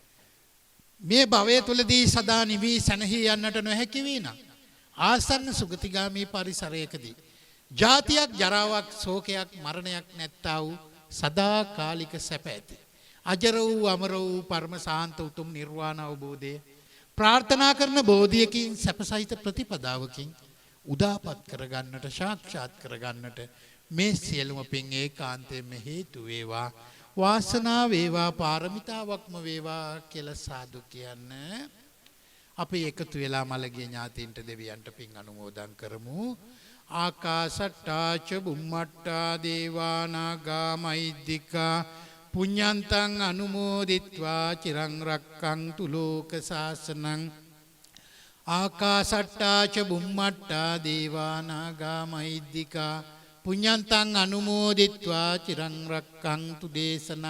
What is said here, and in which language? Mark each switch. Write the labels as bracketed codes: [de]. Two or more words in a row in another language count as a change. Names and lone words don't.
[si] මේ භවය තුලදී සදා නිවි සැනහී යන්නට නොහැකි වී නම් ආසන්න සුගතිගාමී පරිසරයකදී ජාතියක්, ජරාවක්, ශෝකයක්, මරණයක් නැත්තා වූ සදාකාලික සැප ඇති අජර වූ අමර වූ පරම සාන්ත උතුම් නිර්වාණ අවබෝධය ප්‍රාර්ථනා කරන බෝධියකින්, සැපසහිත ප්‍රතිපදාවකින් උදාපත් කරගන්නට, සාක්ෂාත් කරගන්නට මේ සියලුම පින් ඒකාන්තයෙන්ම හේතු වේවා. වාසනාව වේවා, පාරමිතාවක්ම වේවා කියලා සාදු කියන්න. අපි එකතු වෙලා මළගිය ඥාතීන්ට, දෙවියන්ට පින් අනුමෝදන් කරමු. [pi] ආකාසට්ටා ච බුම්මට්ටා දේවා නාග මහිද්దికා පුඤ්ඤන්තං අනුමෝදිත්වා චිරං රක්ඛන්තු ලෝක සාසනං. ආකාසට්ටා ච බුම්මට්ටා දේවා නාග මහිද්దికා පුඤ්ඤන්තං අනුමෝදිත්වා චිරං රක්ඛන්තු දේශනං.